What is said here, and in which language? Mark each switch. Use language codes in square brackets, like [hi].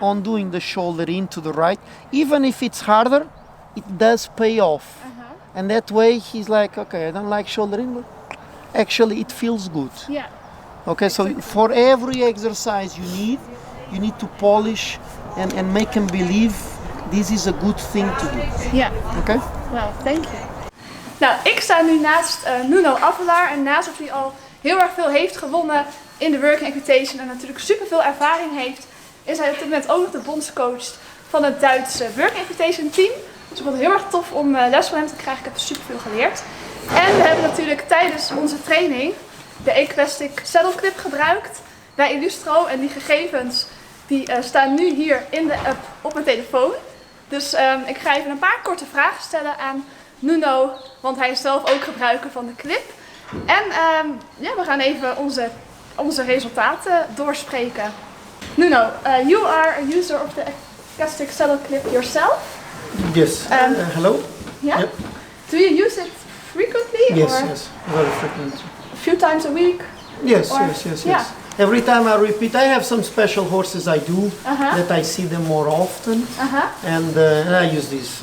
[en] on doing the shoulder in to the right. Even if it's harder, it does pay off. And that way he's like, okay, I don't like shoulder in, but actually it feels good. Yeah. Okay, so for every exercise you need to polish and make him believe this is a good thing to do. Yeah. Okay? Well, thank you. [nl] Nou, ik sta nu naast Nuno Avellaar en naast dat hij al heel erg veel heeft gewonnen in de Working Equitation en natuurlijk super veel ervaring heeft, is hij op dit moment ook nog de bondscoach van het Duitse Working Equitation team. Dus ik vond het heel erg tof om les van hem te krijgen. Ik heb super veel geleerd. En we hebben natuurlijk tijdens onze training de Equestic Saddle Clip gebruikt bij Illustro en die gegevens die staan nu hier in de app op mijn telefoon. Dus ik ga even een paar korte vragen stellen aan Nuno, want hij is zelf ook gebruiker van de clip. En ja, we gaan even onze resultaten doorspreken. [en] Nuno, you are a user of the Equestic Saddle Clip yourself? Yes. Hello? Yeah? Yep. Do you use it frequently? Yes, or yes, very frequent. a few times a week? Yes, Or- yes. yeah. Every time I repeat, I have some special horses I do that I see them more often, and I use this.